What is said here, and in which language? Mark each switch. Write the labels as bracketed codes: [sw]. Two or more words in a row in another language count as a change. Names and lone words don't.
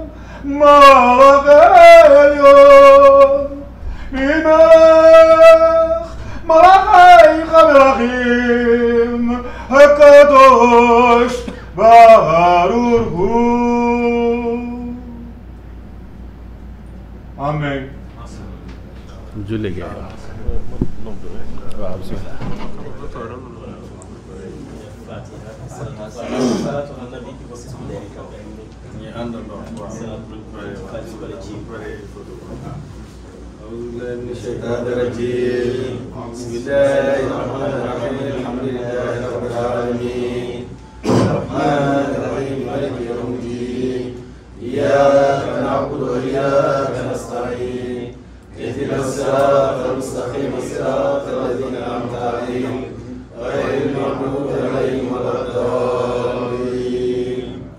[he] מלכי עליון. ממלך. מלכי המלכים. הקדוש ברוך הוא. [pt] Amém. [wo] julli waaw bismillah [ar] صلاة على النبي [pt] que vocês puderem também [wo] ñi àndandoo [ar] أعوذ بالله من الشيطان الرجيم بسم الله الرحمن الرحيم الحمد لله رب العالمين الرحمن الرحيم مالك يوم الدين إياك نعبد وإياك نستعين اهدنا الصراط المستقيم صراط الذين أنعمت عليهم غير المغضوب عليهم ولا الضالين